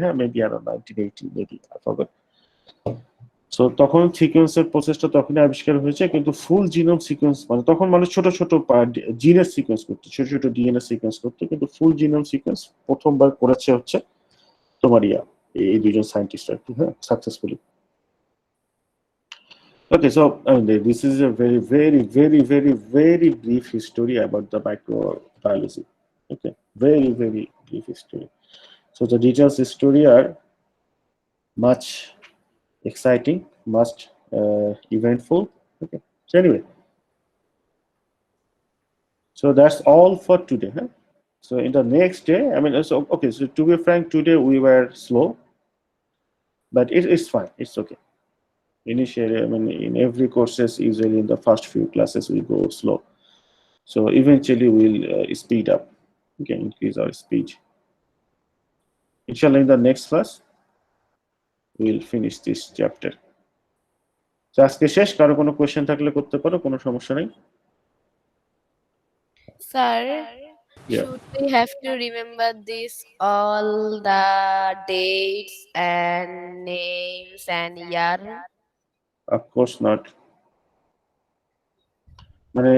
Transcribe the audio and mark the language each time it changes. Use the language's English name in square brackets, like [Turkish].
[Bangla] হ্যাঁ, মেবি আরো 1980 maybe. So তখন সিকোয়েন্সের প্রসেসটা তখনই আবিষ্কার হয়েছে, কিন্তু ফুল জিনোম সিকোয়েন্স মানে তখন মানুষ ছোট ছোট জিনের সিকোয়েন্স করতো, ছোট ছোট ডিএনএ সিকোয়েন্স করতো, কিন্তু ফুল জিনোম সিকোয়েন্স প্রথমবার করেছে হচ্ছে তোমার এই দুজন সায়েন্টিস্ট আর কি। হ্যাঁ, successfully. [English] Okay, so this is a very, very, very, very, very brief history about the microbiology. Okay, very, very brief history. So the details history are much exciting, much eventful. Okay, so anyway, so that's all for today. Huh? So in the next day, I mean, so okay. So to be frank, today we were slow, but it's fine. It's okay. Initially, I mean, in every courses, usually in the first few classes we go slow. So eventually we'll speed up, okay, increase our speed. Inshallah, in the next class, we'll finish this chapter. [Bangla] So আজকে শেষ, কারো কোনো question থাকলে করতে পারো, কোনো সমস্যা নেই। [English] Sir, Yeah, should we have to remember this all the dates and names and year? of course not. মানে